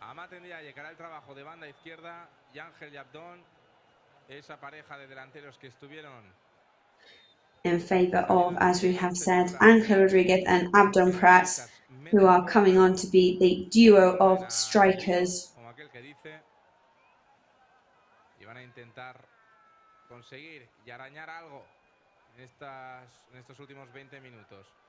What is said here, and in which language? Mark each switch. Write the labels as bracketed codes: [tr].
[es] Tendría que llegar el trabajo de banda izquierda y Ángel y Abdón, esa pareja de delanteros que estuvieron [en] in favour of, as we have said, Ángel Rodríguez and Abdon Prats, who are coming on to be the duo of strikers. [es] como aquel que dice, y van a intentar conseguir y arañar algo en estos últimos 20 minutos.